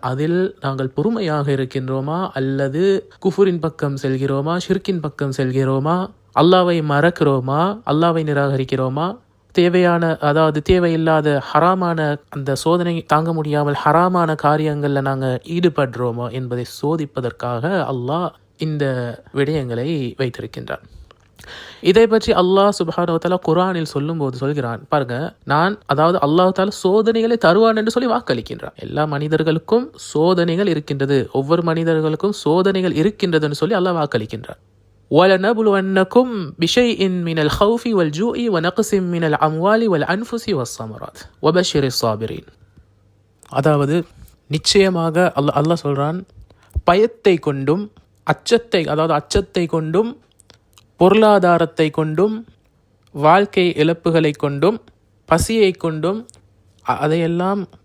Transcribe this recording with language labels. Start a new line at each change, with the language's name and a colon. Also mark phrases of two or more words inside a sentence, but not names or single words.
Tamil: அதில் நாங்கள் பொறுமையாக இருக்கின்றோமா அல்லது குஃபுரின் பக்கம் செல்கிறோமா, ஷிர்கின் பக்கம் செல்கிறோமா, அல்லாஹ்வை மறக்கிறோமா, அல்லாஹ்வை நிராகரிக்கிறோமா, தேவையில்லாத ஹராமான அந்த சோதனை தாங்க முடியாமல் ஹராமான காரியங்களில் நாங்கள் ஈடுபடுறோமா என்பதை சோதிப்பதற்காக அல்லாஹ் இந்த விடயங்களை வைத்திருக்கின்றார். இதை பற்றி
Arabic: الله سبحانه و تعالى
Tamil: குர்ஆனில் சொல்லும்போது சொல்கிறான், பாருங்க,
Arabic: الله تعالى
Tamil: சோதனைகளை தருவான் என்று சொல்லி வாக்களிக்கின்றான். எல்லா மனிதர்களுக்கும் சோதனைகள் இருக்கின்றது, ஒவ்வொரு மனிதர்களுக்கும் சோதனைகள் இருக்கின்றதுன்னு சொல்லி அல்லாஹ் வாக்களிக்கின்றான்.
Arabic: وَلَنَبْلُوَنَّكُمْ بِشَيْءٍ مِنَ الْخَوْفِ وَالْجُوعِ وَنَقْصٍ مِنَ الْأَمْوَالِ وَالْأَنْفُسِ وَالثَّمَرَاتِ وَبَشِّرِ الصَّابِرِينَ.
Tamil: அதாவது நிச்சயமாக அல்லாஹ் சொல்றான், பயத்தை கொண்டும் அச்சத்தை கொண்டும் பொருளாதாரத்தை கொண்டும் வாழ்க்கை இழப்புகளை கொண்டும் பசியை கொண்டும் அதையெல்லாம்